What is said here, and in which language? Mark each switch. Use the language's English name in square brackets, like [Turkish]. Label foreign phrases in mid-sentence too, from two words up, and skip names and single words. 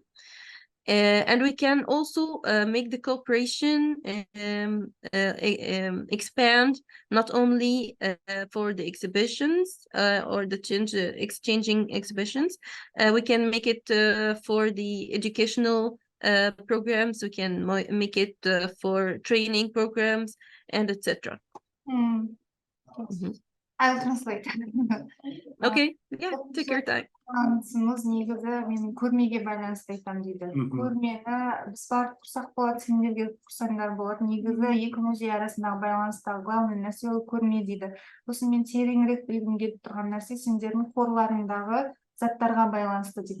[English] And we can also make the cooperation expand not only for the exhibitions or the exchanging exhibitions. We can make it for the educational programs. We can make it for training programs and etc. I'll translate. Okay, yeah, take your time. [Kazakh] Танысымыз негізі менің көрмеге байланысты айтамын дейді. Көрмені біз барып тұрсақ болады, сендерге тұрсаңдар болады. Негізі екі музей арасындағы байланыстағы главный нәрсе ол көрме дейді. Сосын мен тереңірек білгім келіп тұрған нәрсе сендердің қорларыңдағы заттарға байланысты дейді.